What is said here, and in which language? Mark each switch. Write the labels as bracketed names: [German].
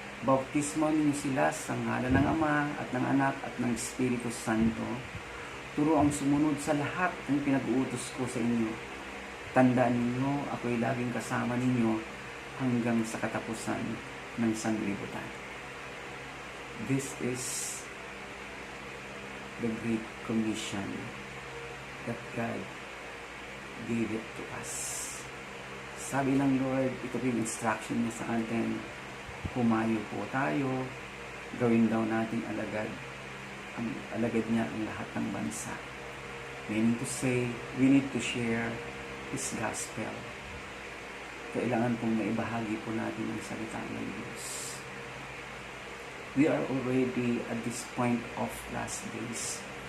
[Filipino] Bautismo ninyo sila sa ngalan ng Ama at ng Anak at ng Espiritu Santo. Turo ang sumunod sa lahat ng pinag-uutos ko sa inyo. Tandaan ninyo, ako'y laging kasama ninyo hanggang sa katapusan ng sanlibutan. [English] This is the Great Commission that God gave it to us. [Filipino] Sabi ng Lord, ito yung instruction niya sa atin, humayo po tayo, gawin daw natin alagad, ang alagad niya ang lahat ng bansa. [English] Meaning to say, we need to share His gospel. [Filipino] Kailangan pong maibahagi po natin ang salita ng Diyos. [English] We are already at this point of last days.